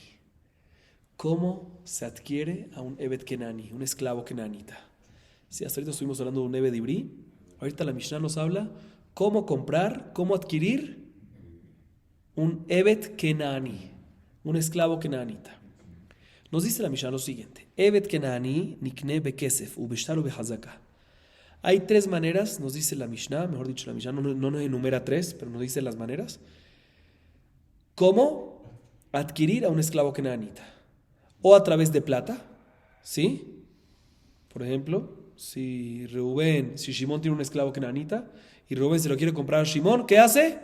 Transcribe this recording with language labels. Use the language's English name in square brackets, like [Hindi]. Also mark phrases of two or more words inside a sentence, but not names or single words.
[Spanish] ¿Cómo se adquiere a un [Hebrew] עבד כנעני, [Spanish] un esclavo kenanita? Sí, hasta ahorita estuvimos hablando de un [Hebrew] עבד עברי. [Spanish] Ahorita la Mishnah nos habla cómo comprar, cómo adquirir un [Hebrew] עבד כנעני, [Spanish] un esclavo kenanita. Nos dice la Mishnah lo siguiente. [Hebrew] עבד כנעני נקנה בכסף ובשטר ובחזקה. [Spanish] Hay tres maneras, nos dice la Mishnah, mejor dicho, la Mishnah no nos enumera tres, pero nos dice las maneras. ¿Cómo adquirir a un esclavo kenanita? O a través de plata, ¿sí? Por ejemplo, si Shimón tiene un esclavo kenanita y Rubén se lo quiere comprar a Shimón, ¿qué hace?